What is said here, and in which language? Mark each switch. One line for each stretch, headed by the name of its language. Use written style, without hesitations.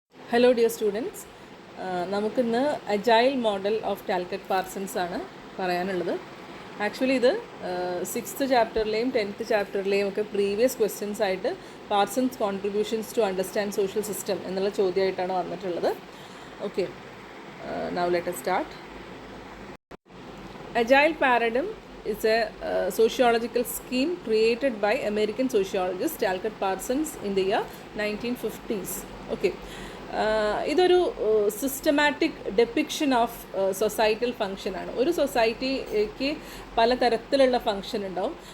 Malayalam: Hello dear students, നമുക്കിന്ന് agile model of Calicut Parsons ആണ് പറയാനുള്ളത്. ആക്ച്വലി ഇത് 6th ചാപ്റ്ററിലെയും 10th ചാപ്റ്ററിലെയും ഒക്കെ പ്രീവിയസ് ക്വസ്റ്റ്യൻസ് ആയിട്ട് Parsons contributions to understand social system എന്നുള്ള ചോദ്യമായിട്ടാണ് വന്നിട്ടുള്ളത്.
English: Okay, now let us start. Agile paradigm is a sociological scheme created by American sociologist Talcott Parsons in the year 1950s. Okay.
Malayalam: ഇതൊരു systematic depiction of societal ഫങ്ഷനാണ്. ഒരു സൊസൈറ്റിക്ക് പലതരത്തിലുള്ള function ഉണ്ടാവും.